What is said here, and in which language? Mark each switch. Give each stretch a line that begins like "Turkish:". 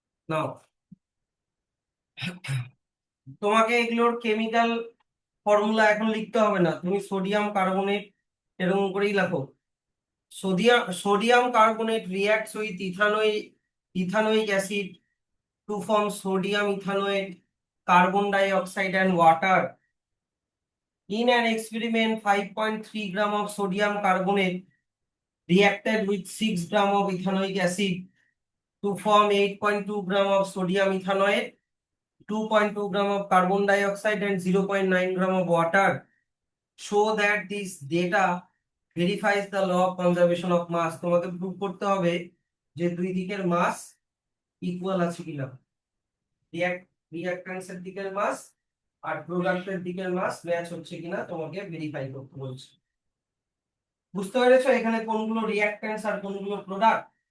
Bangla: নাও, তোমাকে এগুলোর chemical formula এখন লিখতে হবে না, তুমি সোডিয়াম কার্বনেট এরকম করেই লেখো।
English: Sodium carbonate reacts with ethanoic acid to form sodium ethanoate, carbon dioxide and water. In an experiment, 5.3 gram of sodium carbonate reacted with 6 gram of ethanoic acid to form 8.2 gram of sodium ethanoate, 2.2 gram of carbon dioxide and 0.9 gram of water. Show that this data verifies the law of conservation of mass.
Bangla: তোমাকে prove করতে হবে যে দুই দিকের মাস equal আছে কিনা, রিঅ্যাকট্যান্সের দিকের মাস আর প্রোডাক্টের দিকের মাস ম্যাচ হচ্ছে কিনা তোমাকে ভেরিফাই করতে বলছে। বুঝতে পেরেছো এখানে কোনগুলো রিঅ্যাকট্যান্স আর কোনগুলো প্রোডাক্ট?